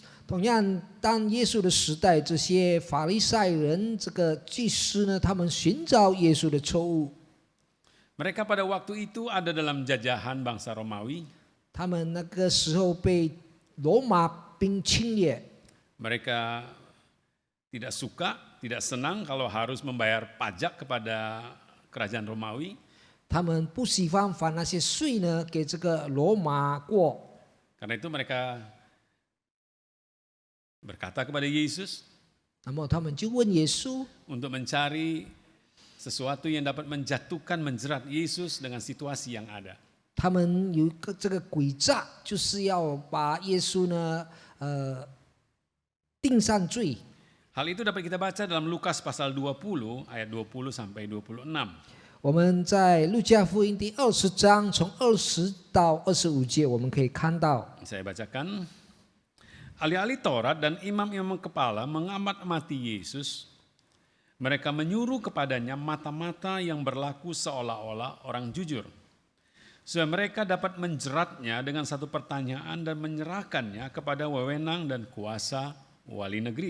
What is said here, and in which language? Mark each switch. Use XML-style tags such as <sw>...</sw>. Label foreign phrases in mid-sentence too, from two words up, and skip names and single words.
<zh>同样，当耶稣的时代，这些法利赛人、这个祭司呢，他们寻找耶稣的错误。</zh> <id>Mereka pada waktu itu ada dalam jajahan bangsa Romawi.</id> <zh>他们那个时候被罗马兵侵略，</zh> <id>Mereka tidak suka, tidak senang kalau harus membayar pajak kepada kerajaan Romawi.</id> <zh>他们不喜欢把那些税呢给这个罗马国。</zh> <id>Karena itu mereka berkata kepada Yesus</id> <zh>那么他们就问耶稣，</zh> <id>untuk mencari sesuatu yang dapat menjatuhkan, menjerat Yesus dengan situasi yang ada.</id> <zh>他们有一个这个诡诈，就是要把耶稣呢定上罪。</zh> <id>Hal itu dapat kita baca dalam Lukas pasal 20 ayat 20 sampai 26.</id> <zh>我们在路加福音第20章从20到25节，我们可以看到，</zh> <id>Saya bacakan. Ahli-ahli Taurat dan imam-imam kepala mengamati Yesus. Mereka menyuruh kepadanya mata-mata yang berlaku seolah-olah orang jujur. Supaya mereka dapat menjeratnya dengan satu pertanyaan dan menyerahkannya kepada wewenang dan kuasa wali negeri.</id>